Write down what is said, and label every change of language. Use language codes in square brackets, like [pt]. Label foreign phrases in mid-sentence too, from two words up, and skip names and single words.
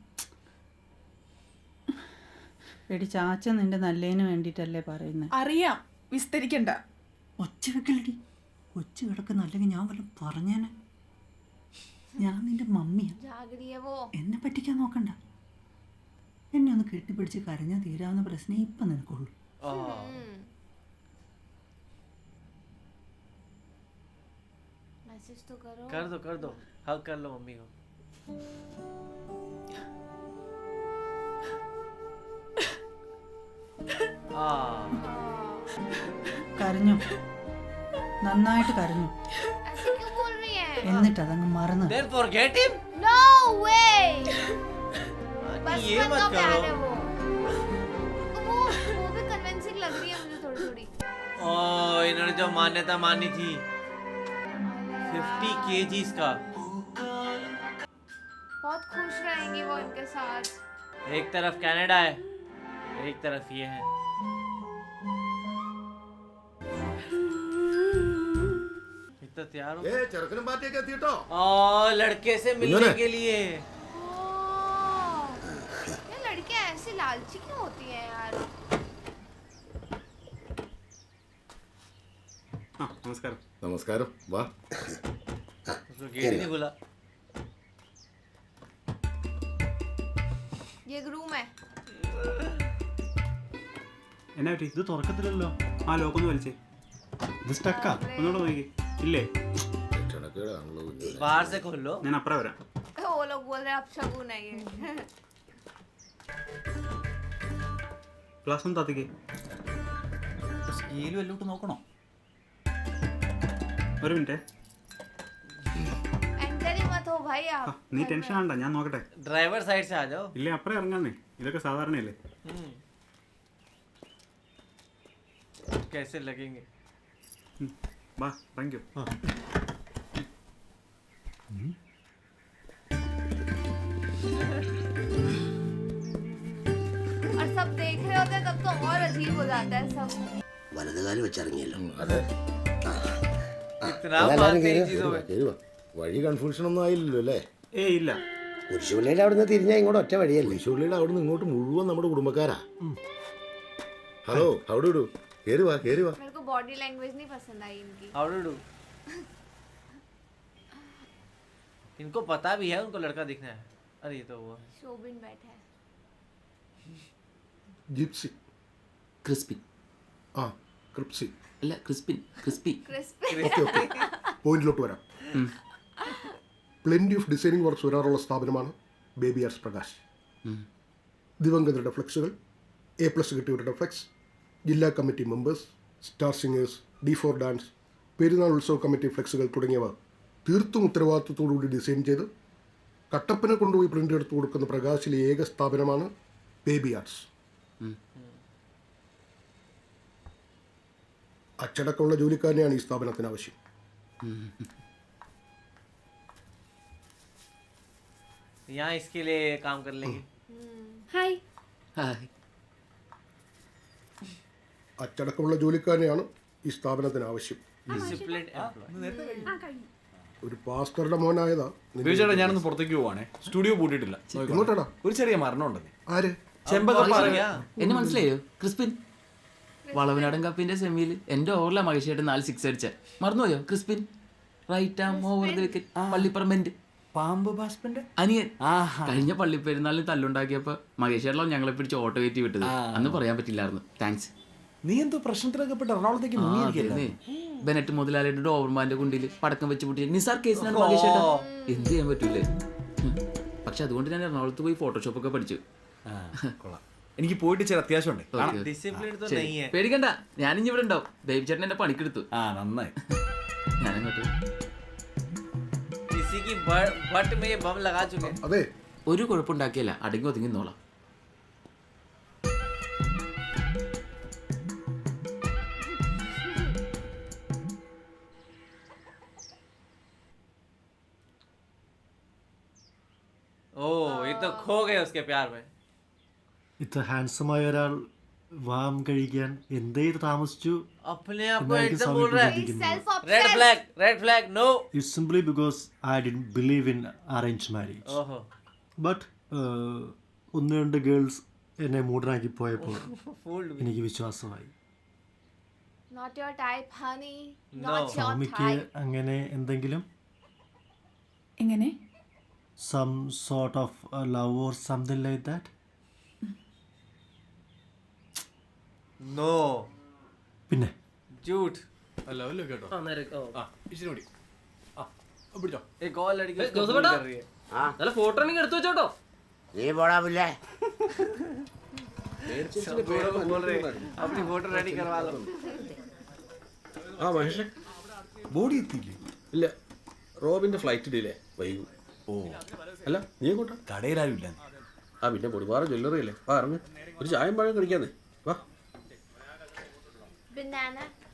[ml] എടി ചാച്ച നിന്റെ നല്ലതിന് വേണ്ടിട്ടല്ലേ പറയുന്നത്. അറിയാം, വിസ്തരിക്കണ്ട. ഒച്ച വെക്കലടി, കൊച്ചു കിടക്കുന്ന, അല്ലെങ്കിൽ ഞാൻ വല്ലതും പറഞ്ഞേനെ. ഞാൻ നിന്റെ മമ്മിയാ, എന്നെ പറ്റിക്കാൻ നോക്കണ്ട. എന്നെ ഒന്ന് കെട്ടിപ്പിടിച്ച് കരഞ്ഞാൽ തീരാവുന്ന പ്രശ്നം ഇപ്പം നിനക്കുള്ളൂ. [hi] मैसेज तो करो. कर दो हग कर लो मम्मी को. [ml] കരഞ്ഞു, നന്നായിട്ട് കരഞ്ഞു. [hi] ऐसे क्यों बोल रही है? [ml] എന്നിട്ട് അതങ്ങ് മറന്നു. [en] Then forget him? No way. [hi] बस ये मत करो. वो भी कन्विंसिंग लग रही है मुझे थोड़ी. ओह, इन्होंने जो मान्यता मानी थी 50 kgs का. बहुत खुश रहेंगी वो इनके साथ. एक तरफ कनाडा है, एक तरफ ये है. इतना तैयार हो? [ml] ചെറുക്കനും പാർട്ടിയൊക്കെ എത്തിയിട്ടോ? [hi] लड़के से मिलने के लिए. ये लड़कियां ऐसी लालची क्यों होती हैं यार? [ml] നമസ്കാരം. നമസ്കാരം, വാ. [hi] उसको गेट नहीं बुला. ये रूम है. [ml] എന്നാ പറ്റി? ഇത് തുറക്കത്തില്ലല്ലോ. ആ ലോക്കൊന്ന് വലിച്ചേ. ഇത് സ്റ്റക്കാ. ഒന്നുകൂടെ നോക്കി. ഇല്ലേ? ക്ഷണക്കേടാണല്ലോ. [hi] बाहर से खोल लो. [ml] ഞാൻ അപ്പുറം വരാം. [hi] वो लोग बोल रहे हैं अब शगुन है ये. [ml] ഗ്ലാസ് ഒന്ന് താത്തിക്കേ. സ്കെയിൽ വല്ലോട്ട് നോക്കണോ? ഒരു മിനിറ്റ്. [hi] एंटर ही मत हो भाई आप. [ml] നീ ടെൻഷൻ ആണ്ട, ഞാൻ നോക്കട്ടെ. [en] driver side [hi] से आ जाओ. [ml] ഇല്ലേ, അപ്പുറം ഇറങ്ങാന്നേ. ഇതൊക്കെ സാധാരണയല്ലേ. [hi] कैसे लगेंगे? [ml] വാ, [en] thank you. [hi] और सब देख रहे होते हैं तब तो और अजीब हो जाता है सब. [ml] വലതുകാലം വെച്ചിറങ്ങിയല്ലോ. അതെ. [hi] इतना मानते हैं चीजों में. [ml] കേറുവാ. വഴി കൺഫ്യൂഷൻ ഒന്നും ആയില്ലല്ലോ അല്ലേ? ഏയ് ഇല്ല. കുരിശുപള്ളിയുടെ അവിടെ നിന്ന് തിരിഞ്ഞാൽ ഇങ്ങോട്ട് ഒറ്റ വഴിയല്ലേ? കുരിശുപള്ളിയുടെ അവിടെ നിന്ന് ഇങ്ങോട്ട് മുഴുവൻ നമ്മുടെ കുടുംബക്കാരാ. ഹലോ, അവിടെ ഇടൂ. കയറി വാ. [hi] मेरे को [en] body language [hi] नहीं पसंद आई इनकी। [en] how do do? [hi] इनको पता भी है उनको लड़का दिखना है। अरे ये तो वो है। शोबिन बैठा है। [ml] ജിപ്സി ക്രിസ്പി ആ ക്രിപ്സി അല്ല ക്രിസ്പിൻ ക്രിസ്പി [hi] क्रिस्पी। [en] okay okay [ml] പോയിന്റിലോട്ട് വരാം. [en] plenty of designing works [ml] വരാറുള്ള സ്ഥാപനമാണ് ബേബി ആർട്സ് പ്രകാശ്. ദിവംഗതരുടെ ഫ്ലെക്സുകൾ, A+ കിട്ടിയവരുടെ ഫ്ലെക്സ്, ജില്ലാ [en] committee members, [ml] സ്റ്റാർ സിംഗേഴ്സ്, D4 ഡാൻസ്, പെരുന്നാൾ ഉത്സവ കമ്മിറ്റി ഫ്ലെക്സുകൾ തുടങ്ങിയവ തീർത്തും ഉത്തരവാദിത്വത്തോടുകൂടി ഡിസൈൻ ചെയ്ത് കട്ടപ്പന കൊണ്ടുപോയി പ്രിൻ്റ് എടുത്തു കൊടുക്കുന്ന പ്രകാശിലെ ഏക സ്ഥാപനമാണ് ബേബി ആർട്സ്. അച്ചടക്കമുള്ള ജോലിക്കാരനെയാണ് ഈ സ്ഥാപനത്തിന് ആവശ്യം. [hi] यहाँ इसके लिए काम कर लेंगे। हाय। [ml] ഹായ് അച്ചടക്കമുള്ള ജോലിക്കാരനെയാണ് ഈ സ്ഥാപനത്തിന് ആവശ്യം. [en] Disciplined employee. [ml] ഒരു പാസ്റ്ററുടെ മോനായതാ നിന്റെ- ബേബിച്ചേട്ടാ ഞാനൊന്ന് പുറത്തേക്ക് പോവാണേ. സ്റ്റുഡിയോ പൂട്ടിയിട്ടില്ല. നോക്കിക്കോ. എങ്ങോട്ടാടാ? ഒരു ചെറിയ മരണം ഉണ്ടെന്ന്. ആര്? ചെമ്പകപ്പാറ. എന്നെ മനസ്സിലായോ? ക്രിസ്പിൻ വളവനാടൻ കപ്പിന്റെ സെമിയിൽ എന്റെ ഓവറിലെ മഹേഷേട്ട് 4 6 അടിച്ച മറന്നുപോയോ? ക്രിസ്പിൻ [en] right arm over the wicket [ml] പള്ളിപ്പറമ്പന്റെ പാമ്പ് ബാസ്പന്റെ അനിയൻ. കഴിഞ്ഞ പള്ളിപ്പെരുന്നാളിന് തല്ലുണ്ടാക്കിയപ്പോ മഹേഷേട്ടല്ലോ ഞങ്ങളെ പിടിച്ച് ഓട്ടോ കയറ്റി വിട്ടത്. അന്ന് പറയാൻ പറ്റില്ലായിരുന്നു. താങ്ക്സ്. നീ എന്തോ പ്രശ്നത്തിലൊക്കെ പെട്ട് എറണാകുളത്തേക്ക് മുങ്ങിയിരിക്കല്ലേ? ബെനറ്റ് മുതലാളിയുടെ ഡോവർമാന്റെ കുണ്ടിൽ പടക്കം വെച്ച് പൊട്ടിയ നിസാർ കേസിനാണ് മഹേഷേട്ട. എന്ത് ചെയ്യാൻ പറ്റൂലേ? പക്ഷെ അതുകൊണ്ട് ഞാൻ എറണാകുളത്ത് പോയി ഫോട്ടോഷോപ്പ് ഒക്കെ പഠിച്ചു. കൊള്ളാം. എനിക്ക് പോയിട്ട് ചില അത്യാവശ്യമുണ്ട്. [en] Okay. [hi] Disciplined तो [ml] ശരി. [hi] नहीं है। [ml] പേടിക്കണ്ട, ഞാനിഞ്ഞി ഇവിടെ ഉണ്ടാവും. ബേബി ചേട്ടൻ എന്നെ പണിക്കെടുത്തു. നന്നായി. ഞാനങ്ങോട്ട് [hi] किसी की बट में ये बम लगा चुके हैं। [ml] അതെ, ഒരു കുഴപ്പമുണ്ടാക്കിയല്ല, അടങ്ങി ഒതുങ്ങി നോളാം. [hi] ओह ये तो खो गए उसके प्यार में। [ml] ഇത്ര ഹാൻഡ്സമായ ഒരാൾ വാം കഴിക്കാൻ എന്തേ താമസിച്ചു? [hi] अपने आप को मैं एक एकदम सामने बोल रहा है। दिखेंगे। सेल्फ [en] red flag no. it's simply because I didn't believe in arrange marriage. [hi] ओहो [ml] ബട്ട് ഒന്ന് രണ്ട് ഗേൾസ് എന്നെ മൂടനാക്കി പോയപ്പോൾ [en] fooled me. [ml] എനിക്ക് വിശ്വാസമായി. [en] Not your type, honey. No. Not your [ml] സ്വാമിക്ക് [en] type. [ml] അങ്ങനെ എന്തെങ്കിലും എങ്ങനെ? [en] some sort of love or something like that? [hi] नो [ml] പിന്നെ [hi] झूठ। [ml] അല്ല വല്ലോ കേട്ടോ. ഇച്ചിരി കൂടി. പിടിച്ചോ. [hi] एक और लड़की उसको फोन कर रही है। [ml] നല്ല ഫോട്ടോ ആണെങ്കിൽ എടുത്തു വെച്ചോട്ടോ. നീ പോടാ പുല്ലേ. [hi] गोरों को बोल रहे हैं, अपनी [en] photo ready [hi] करवा लो। [ml] ആ മഹേഷേ ബോഡി എത്തിയില്ലേ? ഇല്ല, റോബിന്റെ [en] flight delay [ml] വൈകും. ഓ അല്ല, നീ എങ്ങോട്ടാ? കടയിലാരും ഇല്ല. ആ പിന്നെ പൊടിപാറ ജ്വല്ലറി അല്ലേ, വാ ഇറങ്ങ്, ഒരു ചായം പഴം കഴിക്കാന്നേ, വാ. [en] Banana.